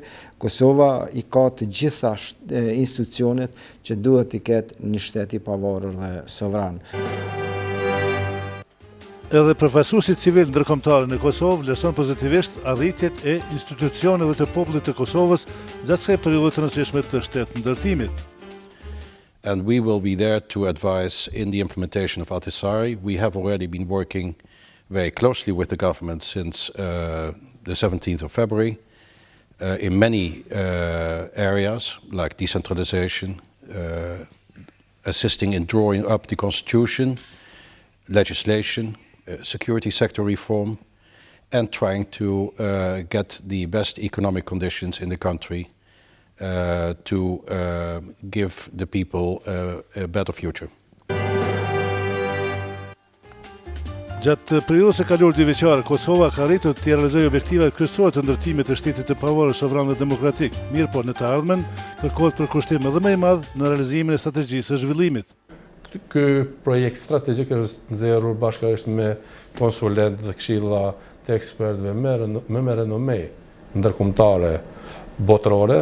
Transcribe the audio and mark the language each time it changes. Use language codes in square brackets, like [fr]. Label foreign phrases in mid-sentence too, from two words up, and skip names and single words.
[sq] Kosova i ka të gjitha institucionet që duhet të ketë një shtet i pavarur dhe sovran. Edhe përfaqësuesi civil ndërkombëtar në Kosovë vlerëson pozitivisht arritjet e institucioneve të popullit të Kosovës gjatë kësaj periudhe të rëndësishme të shtetëndërtimit. [en] And we will be there to advise in the implementation of Ahtisaari. We have already been working very closely with the government since the 17th of February in many areas like decentralization, assisting in drawing up the constitution, legislation, security sector reform, and trying to get the best economic conditions in the country to give the people a better future. [sq] Gjatë periudhës së kaluar dyveçare, Kosova ka arritur të realizojë objektivat kryesore të ndërtimit të shtetit të pavarur, sovran dhe demokratik. Mirë po, në të ardhmen kërkohet përkushtim edhe më i madh në realizimin e strategjisë së zhvillimit. Ky projekt strategjik është nxjerrur bashkërisht me konsulentë dhe këshilla të ekspertëve me renome ndërkombëtare botërore.